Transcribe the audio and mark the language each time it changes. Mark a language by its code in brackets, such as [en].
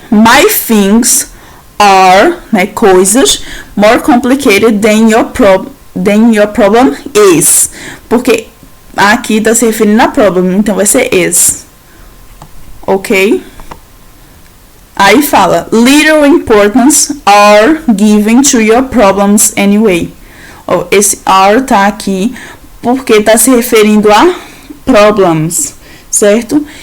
[en] My things are, [pt] né, coisas, [en] more complicated than your problem is. [pt] Porque aqui está se referindo a problem, então vai ser is. Ok? Aí fala, [en] little importance are given to your problems anyway. [pt] Esse are tá aqui porque está se referindo a problems, certo?